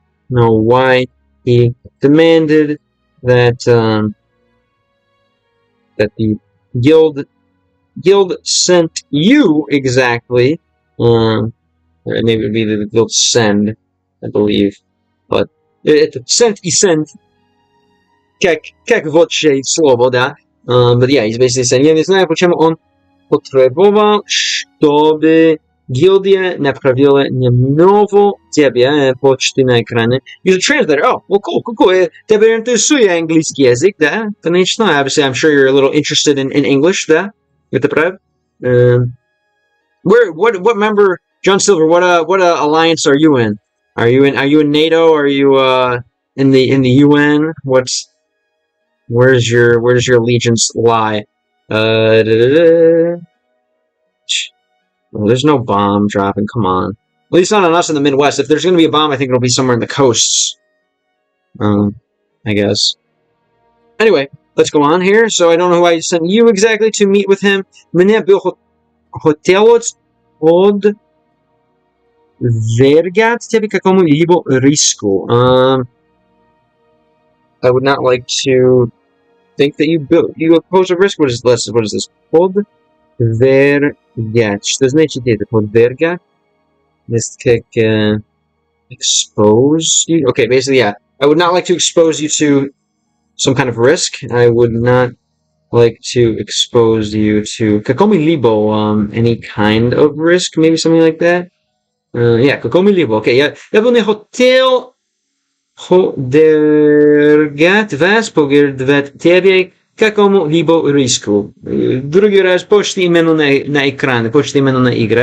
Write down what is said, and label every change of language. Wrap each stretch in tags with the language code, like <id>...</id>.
<en>know why he demanded that that the guild sent you exactly. Maybe it would be the guild send, I believe, but</en> <ru>это sent и send, как вот слово, да.</ru> <en>But yeah, he's basically saying,</en> <ru>я не знаю, почему он потребовал, чтобы гильдия направила немного тебя почты на экране.</ru> <en>Use a translator. Oh, well, cool.</en> <ru>Тебя интересует английский язык, да? Конечно.</ru> <en>Obviously, I'm sure you're a little interested in English,</en> <ru>да? Это правда?</ru> <en>What member, John Silver? What alliance are you in? Are you in NATO? Are you in the UN? Where does your allegiance lie? Well, there's no bomb dropping. Come on. At least not on us in the Midwest. If there's going to be a bomb, I think it'll be somewhere in the coasts. I guess. Anyway, let's go on here. So I don't know who I sent you exactly to meet with him.</en> <ru>Мне был хотелось подвергать тебя какому-либо риску.</ru> <en>I would not like to think that you pose a risk. What is this?</en> <ru>Подвергать. Что значит это? Подвергать?</ru> <en>It's like expose you. Okay, basically, yeah. I would not like to expose you to some kind of risk. I would not like to expose you to</en> <ru>какому-либо</ru> <en>any kind of risk, maybe something like that. Yeah,</en> <ru>какому-либо. Okay, я бы не хотел подвергать вас, подвергать тебе какому-либо риску. Другой раз почти именно на экране, почти именно на игре.</ru>